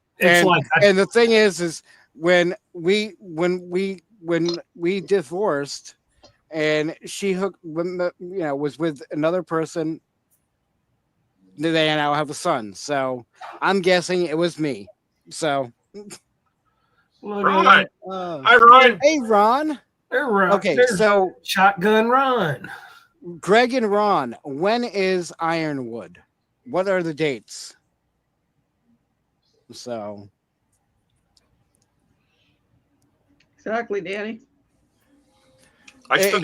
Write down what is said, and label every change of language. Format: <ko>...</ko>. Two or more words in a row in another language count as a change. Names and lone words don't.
<en>and the thing is when we divorced, and she was with another person, they now have a son. So I'm guessing it was me. So. Ron. Hi, Ron. Hey, Ron. Okay, so Shotgun Ron. Greg and Ron, when is Ironwood? What are the dates? So. Exactly, Danny. I still</en>